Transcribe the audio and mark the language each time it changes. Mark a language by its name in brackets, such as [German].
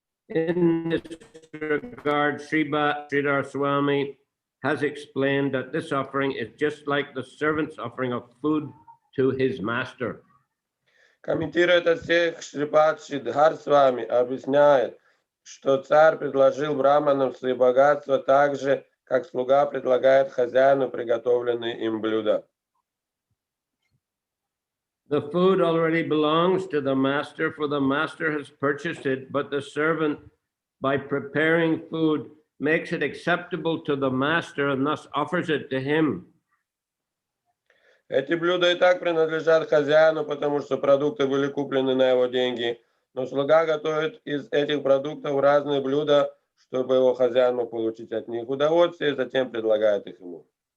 [English] In this regard, Sridhar Swami has explained that this offering is just like the servant's offering of food to his master. [Russian] Комментируя этот стих, Шрипад Шридхар Свами объясняет, что царь предложил браманам свои богатства так же, как слуга предлагает хозяину приготовленные им блюда. [English] The food already belongs to the master, for the master has purchased it, but the servant, by preparing food, makes it acceptable to the master and thus offers it to him. [Russian] Эти блюда и так принадлежат хозяину, потому что продукты были куплены на его деньги, но слуга готовит из этих продуктов разные блюда, чтобы его хозяин мог получить от них удовольствие, и затем предлагает их ему.